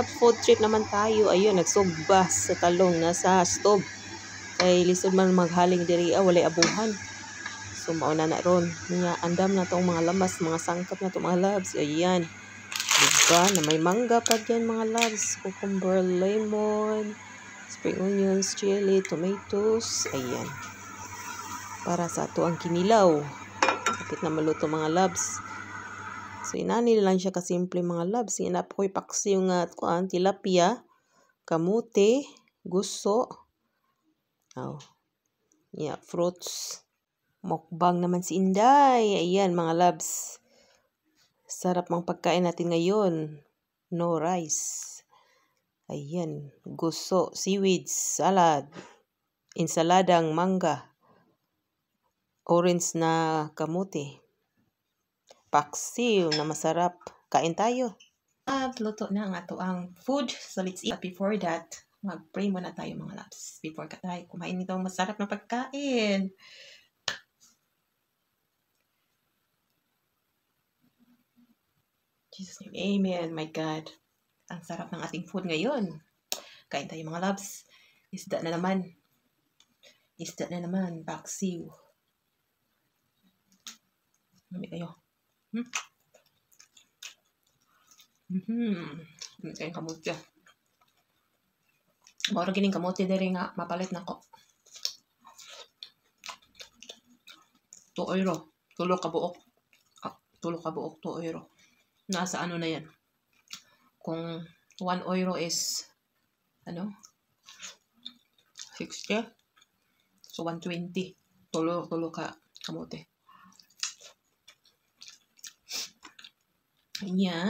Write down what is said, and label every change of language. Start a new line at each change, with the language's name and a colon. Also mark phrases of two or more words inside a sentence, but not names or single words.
Filipino: Food trip naman tayo.
Cebuano: Ayun, nagsugba sa talong nasa stove. Kay lisod man maghaling diri walay abuhan. So mauna na ron. Niya andam na tong mga lamas, mga sangkap na to mga loves. Ayan.
Filipino: Diba? Na may mangga pa dyan mga loves.
English: Cucumber, lemon, spring onions, chili, tomatoes.
Cebuano: Ayan. Para sa ato ang kinilaw. Kapit na maluto mga loves. So, inani lang siya kasimple mga loves.
Filipino: Inap ko'y paksi yung tilapia, kamote, guso. Yeah, fruits. Mukbang naman si Inday. Ayan mga loves. Sarap mang pagkain natin ngayon.
English: No rice. Ayan.
Filipino: Guso, seaweed, salad, insaladang mangga, orange na kamote. Paksiw na masarap. Kain tayo.
Cebuano: Luto na ang ato ang food.
English: So let's eat. But before that,
Filipino: mag-pray muna tayo mga loves. Before tayo kumain nito masarap na pagkain.
English: Jesus name. Amen. My God.
Filipino: Ang sarap ng ating food ngayon. Kain tayo mga loves. Isda na naman. Isda na naman. Paksiw. Mami kayo. Kayong kamote.
Cebuano: Mara gining kamote diri nga mapalit na ko. 2 euro. Tulo ka buok. 2 euro.
Filipino: Nasa ano na yan?
English: Kung 1 euro is 60. So 120.
Cebuano: Tulo ka kamote. Nya.